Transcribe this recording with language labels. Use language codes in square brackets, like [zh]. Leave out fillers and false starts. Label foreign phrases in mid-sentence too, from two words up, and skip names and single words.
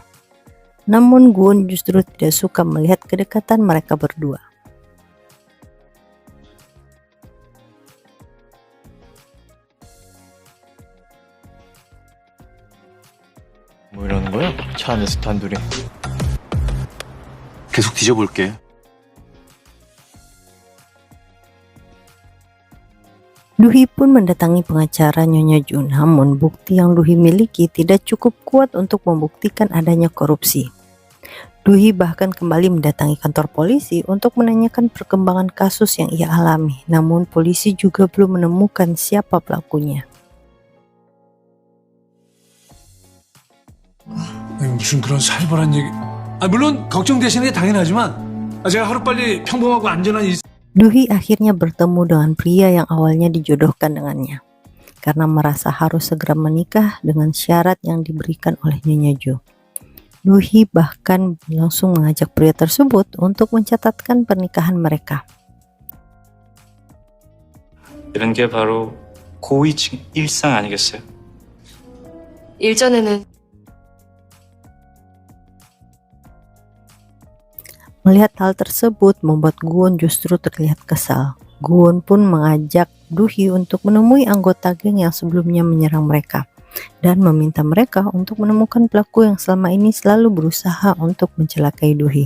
[id] Namun Guwon justru tidak suka melihat kedekatan mereka berdua. [ko] 뭐 이러는 거야? 차 안에서 단둘이. 계속 뒤져볼게. [id] Duhi pun mendatangi pengacara Nyonya Ju, namun bukti yang Duhi miliki tidak cukup kuat untuk membuktikan adanya korupsi. Duhi bahkan kembali mendatangi kantor polisi untuk menanyakan perkembangan kasus yang ia alami, namun polisi juga belum menemukan siapa pelakunya. [ko] 아니, 무슨 그런 살벌한 얘기. 물론 걱정되시는 게 당연하지만 제가 하루빨리 평범하고 안전한 [id] Duhi akhirnya bertemu dengan pria yang awalnya dijodohkan dengannya, karena merasa harus segera menikah dengan syarat yang diberikan oleh Nyonya Ju. Duhi bahkan langsung mengajak pria tersebut untuk mencatatkan pernikahan mereka. [ko] 이런 게 바로 고위층 일상 아니겠어요? 일전에는 [id] Melihat hal tersebut membuat Guwon justru terlihat kesal. Guwon pun mengajak Duhi untuk menemui anggota geng yang sebelumnya menyerang mereka dan meminta mereka untuk menemukan pelaku yang selama ini selalu berusaha untuk mencelakai Duhi.